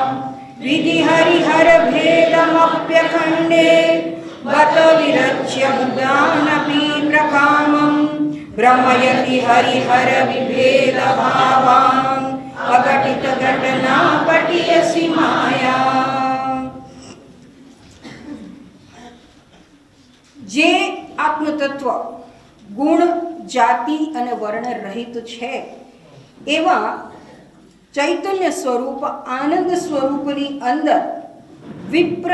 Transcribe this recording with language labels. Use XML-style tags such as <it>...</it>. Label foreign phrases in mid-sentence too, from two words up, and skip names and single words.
<sa>विधिहरिहरभेदमप्यखण्डे बत विरच्य मुदानपि प्रकामं भ्रमयति हरिहरविभेदभावान् अघटितघटनापटीयसि माया।</sa> <gu>જે આત્મતત્વ ગુણ જાતિ અને વર્ણ રહિત છે એવા ચૈતન્ય સ્વરૂપ આનંદ સ્વરૂપની અંદર વિપ્ર</gu>